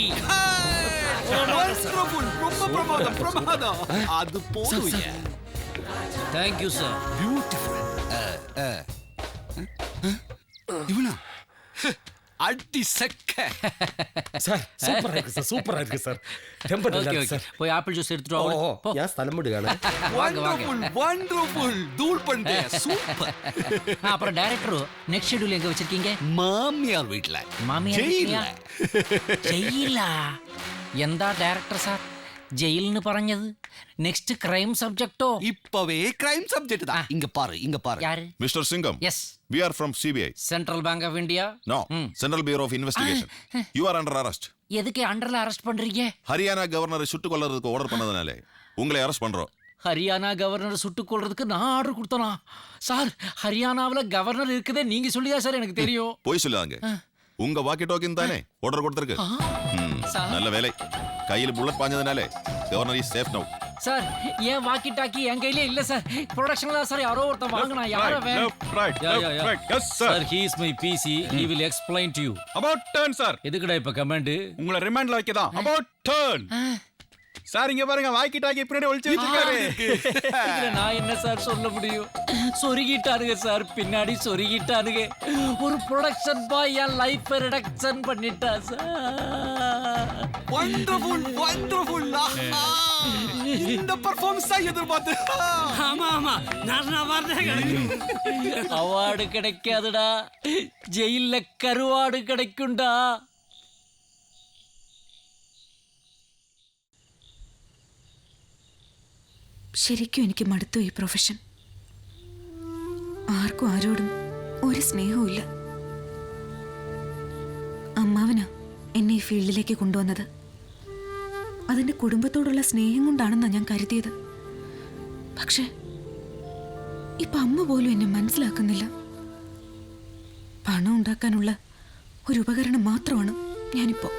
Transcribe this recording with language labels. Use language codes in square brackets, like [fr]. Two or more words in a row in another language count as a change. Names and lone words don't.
[ta] வண்டர்ஃபுல் பிரமாதம் அது போதும் [en] thank you sir [ta] பியூட்டிஃபுல் இவனா அடி சக்க சார் சூப்பரா இருக்கு சார் டெம்பர் ஓகே போய் [en] apple juice [ta] எடுத்துட்டு வா [ml] போ ഞാൻ സ്ഥലം വിടുകയാണ് [ta] வண்டர்ஃபுல் தூள் பண்ணே சூப்பர் அப்புறம் [en] director next schedule [ta] எங்க வச்சிருக்கீங்க மாமியார் வீட்ல [ml] ജയിലാ എന്താ ഡയറക്ടർ സാർ ജയിലിന് പറഞ്ഞത് [en] next crime subjecto [ta] இப்பவே [en] crime subject [ta] தான் இங்க பாரு யாரு மிஸ்டர் சிங்கம் எஸ் [en] we are from CBI. [ta] சென்ட்ரல் பேங்க் ஆஃப் இந்தியா [en] No, Central Bureau of Investigation. You are under arrest. [ta] எதுக்கு அண்டர்ல அரெஸ்ட் பண்றீங்க ஹரியானா கவர்னரை சுட்டுக் கொல்றதுக்கு ஆர்டர் பண்ணதுனாலே உங்களை அரெஸ்ட் பண்றோம். ஹரியானா கவர்னர் சுட்டுக் கொள்றதுக்கு நான் ஆர்டர் கொடுத்தனா சார் ஹரியானாவில் கவர்னர் இருக்குதே நீங்க சொல்லியா சார் எனக்கு தெரியும் போய் சொல்லாங்க உங்க [en] walkie talkin [ta] தானே ஆர்டர் கொடுத்திருக்கு நல்ல வேலை கையில் புல்லட் பாஞ்சதுனாலே [en] governor is safe now [ta] சார் ஏன் [en] walkie talkie [ta] என் கையிலே இல்ல சார் ப்ரொடக்ஷன்ல சார் யாரோ ஒருத்தன் வாங்குனா யாரோ [en] right yes sir he is my PC he will explain to you about turn sir [ta] எதுக்குடா இப்ப கமாண்ட் உங்களை ரிமைண்ட்ல வைக்கதான் [en] about turn [ta] சார் இங்க பாருங்க [en] walkie talkie [ta] பின்னாடி ஒளிச்சு வச்சிருக்காரு இதுல நான் என்ன சார் சொல்ல முடியும் சொருகிட்டானுங்க சார் பின்னாடி சொருகிட்டானுங்க ஒரு [en] production boy [ta] என் [en] life reduction [ta] பண்ணிட்டா சார் வண்டர்ஃபுல் இந்த பெர்ஃபார்மன்ஸ் தான் எதிர்பார்த்து ஆமா நான் வரேன் அவார்டு கிடைக்காதுடா ஜெயில்ல கருவாடு கிடைக்கும்டா [ml] ശരിക്കും എനിക്ക് മടുത്തു ഈ പ്രൊഫഷൻ ആർക്കും ആരോടും ഒരു സ്നേഹവും ഇല്ല അമ്മാവനാ എന്നെ ഈ ഫീൽഡിലേക്ക് കൊണ്ടുവന്നത് അതിൻ്റെ കുടുംബത്തോടുള്ള സ്നേഹം കൊണ്ടാണെന്നാണ് ഞാൻ കരുതിയത് പക്ഷെ ഇപ്പം അമ്മ പോലും എന്നെ മനസ്സിലാക്കുന്നില്ല പണം ഉണ്ടാക്കാനുള്ള ഒരു ഉപകരണം മാത്രമാണ് ഞാനിപ്പോൾ